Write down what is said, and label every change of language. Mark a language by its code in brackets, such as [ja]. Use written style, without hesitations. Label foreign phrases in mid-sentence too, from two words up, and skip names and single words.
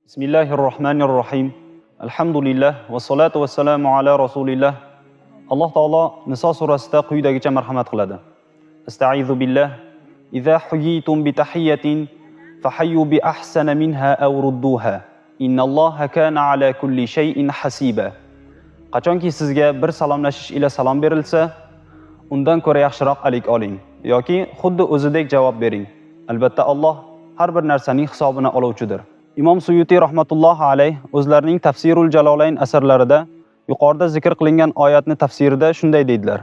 [ar] بسم الله الرحمن الرحيم. الحمد لله والصلاة والسلام على رسول الله. [uz] Alloh taolo Niso surasida quyidagicha marhamat qiladi. [ar] أستعيذ بالله. إذا حييتم بتحية فحيوا بأحسن منها أو ردوها. إن الله كان على كل شيء حسيبا. [uz] Qachonki sizga bir salomlashish ila salom berilsa, undan ko'ra yaxshiroq alik oling yoki xuddi o'zidek javob bering. Albatta Alloh har bir narsaning hisobini oluvchidir. Imom Suyuti [ar] رحمة الله عليه [uz] o'zlarining Tafsirul Jalolayn asarlarida yuqorida zikr qilingan oyatni tafsirida shunday deydilar.